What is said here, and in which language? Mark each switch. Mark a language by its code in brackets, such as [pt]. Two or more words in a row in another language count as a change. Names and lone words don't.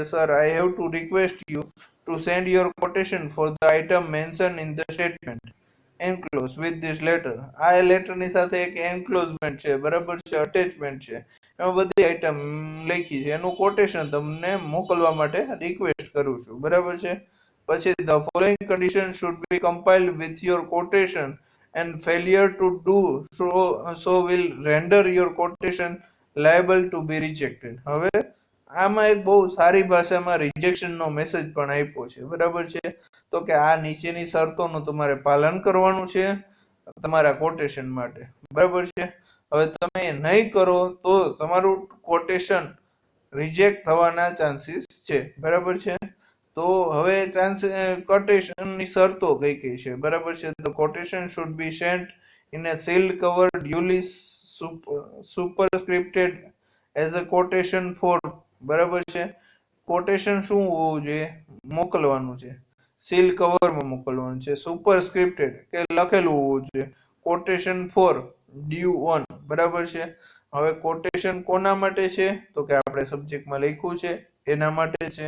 [en] Sir, I have to request you to send your quotation for the item mention in the statement enclose with this letter. [gu] આ લેટરની સાથે એક એન્ક્લોઝમેન્ટ છે, બરાબર છે, અટેચમેન્ટ છે, એમાં બધી આઈટમ લખી છે, એનું કોટેશન તમને મોકલવા માટે રિક્વેસ્ટ કરું છું, બરાબર છે. [en] પછી the following condition should be compiled with your quotation and failure to do so will render your quotation liable to be rejected. [gu] હવે આમાં એક બહુ સારી ભાષામાં રિજેક્શન નો મેસેજ પણ આપ્યો છે, બરાબર છે. તો કે આ નીચેની શરતોનું તમારે પાલન કરવાનું છે તમારા કોટેશન માટે, બરાબર છે. હવે તમે નહીં કરો તો તમારું કોટેશન રિજેક્ટ થવાના ચાન્સીસ છે, બરાબર છે. તો હવે કોટેશનની શરતો કઈ કઈ છે, બરાબર છે. [en] તો quotation should be sent in a sealed cover duly superscripted as a quotation for, [gu] બરાબર છે. કોટેશન શું હોવું જોઈએ? મોકલવાનું છે સીલ કવરમાં મોકલવાનું છે, સુપરસ્ક્રિપ્ટેડ કે લખેલું હોવું જોઈએ, [en] quotation for due on, [gu] બરાબર છે. હવે કોટેશન કોના માટે છે? તો કે આપણે સબ્જેક્ટમાં લખ્યું છે એના માટે છે.